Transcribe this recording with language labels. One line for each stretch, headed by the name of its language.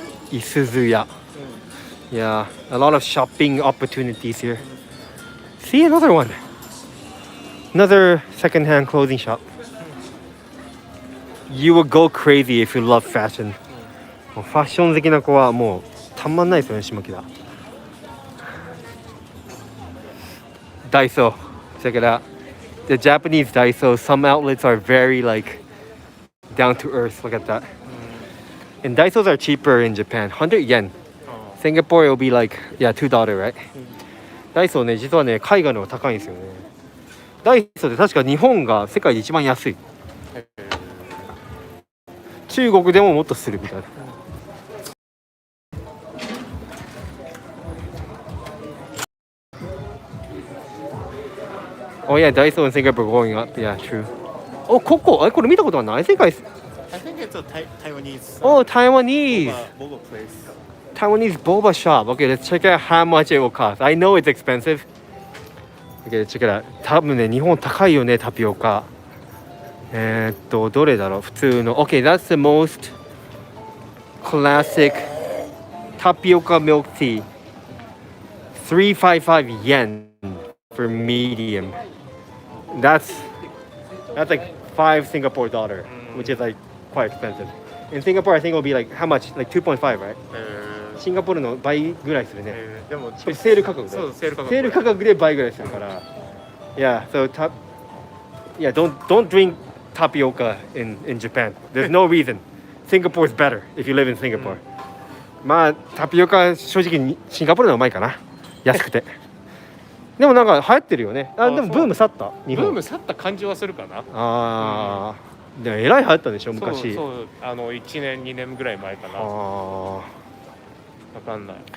English: Isuzuya. Yeah, a lot of shopping opportunities here. See another one. Another second-hand clothing shop. You would go crazy if you love fashion.
Japanese: ファッション好きな子はもうたまんないですよね、下北。
English: Daiso. Check it out. The Japanese Daiso, some outlets are very like down to earth. Look at that. And Daisos are cheaper in Japan. 100 yen. Singapore it will be like, yeah, $2, right?
Japanese: ダイソーね、実はね、海外の方が高いんですよね。ダイソーって確か日本が世界で一番安い。中国でももっとするみたいな。
English: Oh yeah, Daiso in Singapore going up. Yeah, true. Oh, Coco.
Japanese: これ見たことはない。世界。
English: I think it's a Taiwanese. Oh, Taiwanese. Boba place. Taiwanese boba shop. Okay, let's check out how much it will cost. I know it's expensive. Okay, let's check it out.
Japanese: 多分ね、日本高いよね、タピオカ。どれだろう、普通の。
English: Okay, that's the most classic tapioca milk tea. 355 yen for medium. That's like $5 which is like quite expensive. In Singapore, I think it will be like how much? Like 2.5, right?
Japanese: シンガポールの倍ぐらいするね。でもセール価格で。そう、セール価格。セール価格で倍ぐらいするから。
English: Yeah, so don't drink tapioca in Japan. There's no reason. Singapore is better if you live in Singapore.
Japanese: まあタピオカ正直シンガポールの方がうまいかな。安くて。でもなんか流行ってるよね。でもブーム去った。日本。ブーム去った感じはするかな。でもえらい流行ったでしょ昔。そう1年2年ぐらい前かな。わかんない。